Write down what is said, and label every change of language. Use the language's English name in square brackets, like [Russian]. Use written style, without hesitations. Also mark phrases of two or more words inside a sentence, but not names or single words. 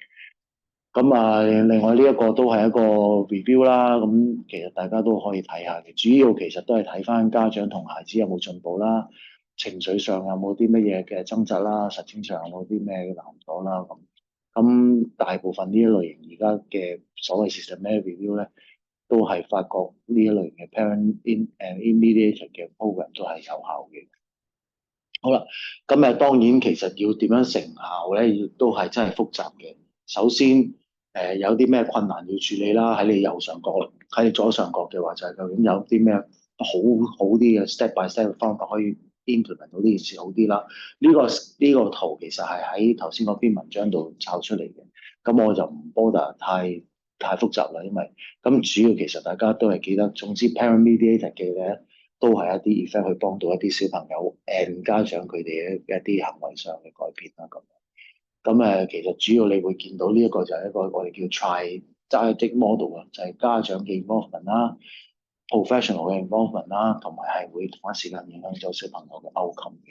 [Cantonese] 咁另外呢一個都係一個 review 啦，咁其實大家都可以睇下嘅，主要其實都係睇翻家長同孩子有冇進步啦，情緒上有冇啲乜嘢嘅掙扎啦，實踐上有冇啲咩難阻啦咁。咁大部分呢一類型而家嘅所謂 [English] systematic review [Cantonese] 咧，都係發覺呢一類型嘅 [English] parent mediated [Cantonese] 嘅 program 都係有效嘅。好啦，咁當然其實要點樣成效咧，亦都係真係複雜嘅。首先，有啲咩困難要處理啦，喺你右上角，喺你左上角嘅話就係究竟有啲咩好啲嘅 [English] step by step [Cantonese] 嘅方法可以 implement 到呢件事好啲啦。呢個圖其實係喺頭先嗰篇文章度抄出嚟嘅，咁我就唔 bother太複雜啦，因為咁主要其實大家都係記得，總之 [English] parent mediated [Cantonese] 嘅咧。都係一啲 effect 去幫到一啲小朋友誒家長佢哋一啲行為上嘅改變啦咁。咁其實主要你會見到呢一個就係一個我哋叫 [English] triadic model [Cantonese] 啊，就係家長嘅 involvement 啦、professional 嘅 involvement 啦，同埋係會同一時間影響咗小朋友嘅 outcome 嘅。